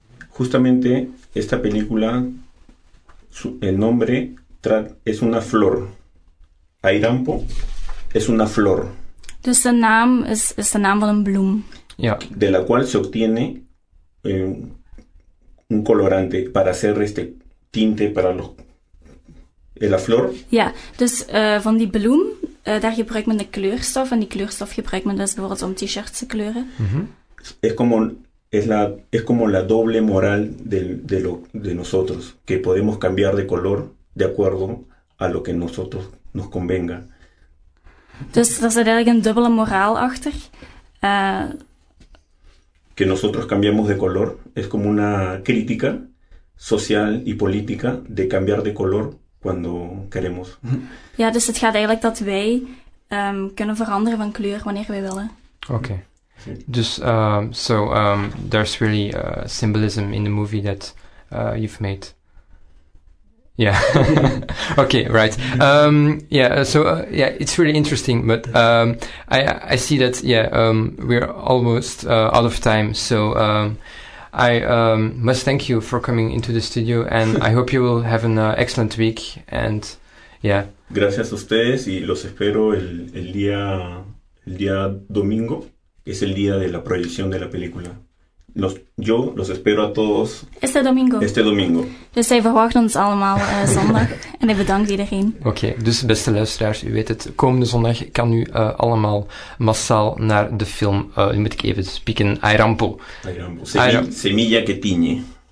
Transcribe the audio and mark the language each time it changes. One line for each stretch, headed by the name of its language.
Spanish: Justamente esta película, el nombre es una flor. Airampo es una flor.
Dutch: Dus de naam
Spanish: es el nombre de una
Dutch: bloem. Ja.
Spanish: De la cual se obtiene un colorante para hacer este tinte para los en la flor.
Dutch: Ja, dus van die bloem, daar gebruikt men de kleurstof en die kleurstof gebruikt men dus bijvoorbeeld om t-shirts te kleuren. Mm-hmm.
Spanish: Es como la doble moral de nosotros, que podemos cambiar de color de acuerdo a lo que nosotros nos convenga.
Dutch: Dus daar zit eigenlijk een dubbele moraal achter.
Spanish: Que nosotros cambiamos de color es como una crítica social y política de cambiar de color cuando queremos.
Dutch: Ja, dus het gaat eigenlijk dat wij kunnen veranderen van kleur wanneer wij willen. Oké. Okay.
English: Dus, there's really symbolism in the movie that you've made. Yeah. Okay, right. It's really interesting, but I see that, we're almost out of time, so I must thank you for coming into the studio, and I hope you will have an excellent week, and yeah.
Spanish: Gracias a ustedes, y los espero el día domingo. Es el día de la proyección de la película. Yo los espero a todos. Este domingo. Este domingo.
Dutch: Dus zij verwachten ons allemaal zondag. En ik bedank iedereen. Oké, dus beste luisteraars, u weet het. Komende zondag kan u allemaal massaal naar de film. Nu moet ik even spieken. Airampo.
Spanish: Semilla que tiñe.